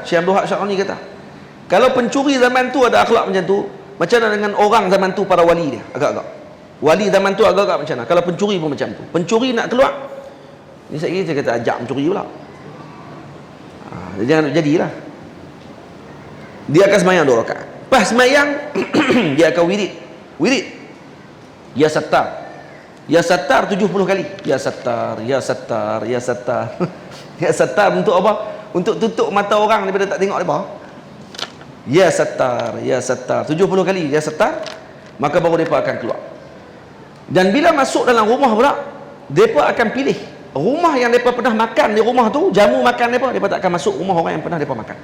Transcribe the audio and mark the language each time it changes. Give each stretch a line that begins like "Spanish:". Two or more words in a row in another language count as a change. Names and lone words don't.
Malay: Syekh Abdul Wahab Sya'rani kata, kalau pencuri zaman tu ada akhlak macam tu, macam mana dengan orang zaman tu, para wali dia? Agak-agak wali zaman tu agak-agak macam mana? Kalau pencuri pun macam tu. Pencuri nak keluar ni, saya kata ajak pencuri pula. Jangan jadilah. Dia akan semayang 2 rakaat. Pas semayang dia akan wirid.
Arabic: يا ستار، يا ستار 70 kali. يا ستار، يا ستار، يا ستار. يا ستار
Malay: untuk apa? Untuk tutup mata orang daripada tak tengok mereka.
Arabic: يا ستار، يا ستار 70 kali يا ستار,
Malay: maka baru mereka akan keluar. Dan bila masuk dalam rumah pula, mereka akan pilih rumah yang mereka pernah makan di rumah tu, jamu makan mereka tak akan masuk rumah orang yang pernah mereka makan.